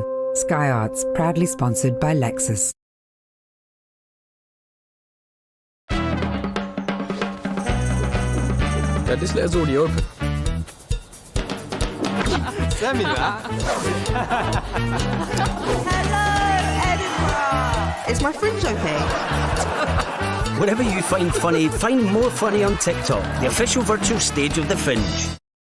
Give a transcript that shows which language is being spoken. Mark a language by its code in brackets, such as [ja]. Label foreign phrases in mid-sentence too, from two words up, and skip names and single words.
[en] Sky Arts, proudly sponsored by Lexus. [da] Ja, det skulle jeg så hjælpe. [en] Hello, Edinburgh! Is my fringe okay? Whatever you find funny, find more funny on TikTok, the official virtual stage of The Fringe.